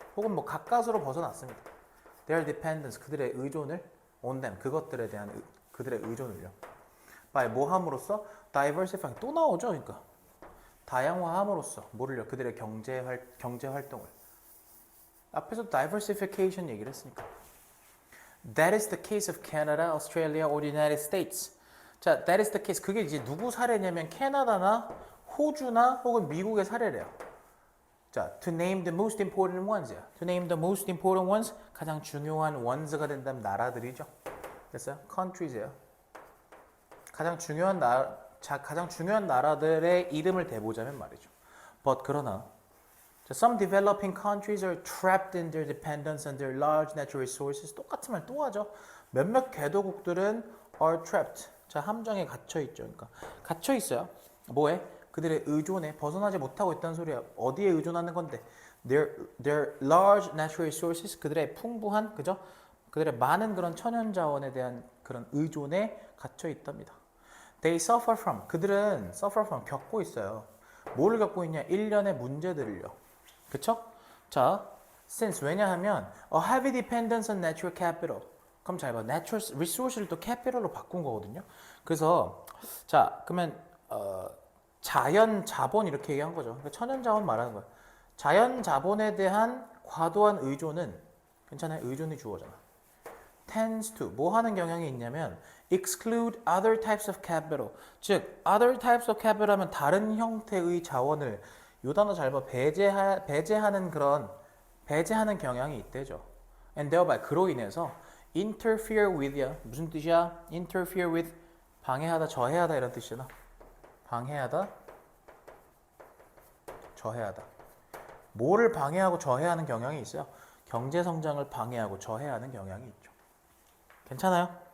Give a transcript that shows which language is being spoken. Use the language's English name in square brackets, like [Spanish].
[Korean] 혹은 뭐 가까스로 벗어났습니다. [English] their dependence, [Korean] 그들의 의존을 [English] on them, [Korean] 그것들에 대한 그들의 의존을요. by 뭐 함으로써? diversifying, 또 나오죠. 그러니까 다양화함으로써 뭐를요? 그들의 경제 활동을. 앞에서 diversification 얘기를 했으니까. [English] That is the case of Canada, Australia, or the United States. 자, that is the case. [Korean] 그게 이제 누구 사례냐면 캐나다나 호주나 혹은 미국의 사례래요. [English] 자, to name the most important ones야. to name the most important ones [Korean] 가장 중요한 [English] ones가 된다면 나라들이죠. [Korean] 됐어요? countries예요. 가장 중요한 나라들의 이름을 대보자면 말이죠. [English] But [Korean] 그러나 [English] some developing countries are trapped in their dependence on their large natural resources. [Korean] 똑같은 말 또 하죠. 몇몇 개도국들은 [English] are trapped. [Korean] 자, 함정에 갇혀 있죠. 그러니까 갇혀 있어요. 뭐에? 그들의 의존에 벗어나지 못하고 있다는 소리야. 어디에 의존하는 건데? [English] Their large natural resources. [Korean] 그들의 풍부한, 그죠? 그들의 많은 그런 천연 자원에 대한 그런 의존에 갇혀 있답니다. [English] They suffer from. [Korean] 그들은 [English] suffer from [Korean] 겪고 있어요. 뭐를 겪고 있냐? 일련의 문제들을요. 그쵸? [English] 자, since [Korean] 왜냐하면 [English] a heavy dependence on natural capital. [Korean] 그럼 잘 봐. natural resource를 또 capital로 바꾼 거거든요. 그래서 자, 그러면 자연 자본 이렇게 얘기한 거죠. 그러니까 천연 자원 말하는 거야. 자연 자본에 대한 과도한 의존은 괜찮아요. 의존이 주어잖아. [English] tends to [Korean] 뭐 하는 경향이 있냐면 [English] exclude other types of capital. [Korean] 즉 [English] other types of capital [Korean] 하면 다른 형태의 자원을 요 단어 잘 봐. 배제하는 경향이 있대죠. [English] and thereby [Korean] 그로 인해서 [English] interfere with야. [Korean] 무슨 뜻이야? interfere with 방해하다, 저해하다 이런 뜻이잖아. 방해하다, 저해하다. 뭐를 방해하고 저해하는 경향이 있어요? 경제 성장을 방해하고 저해하는 경향이 있죠. 괜찮아요?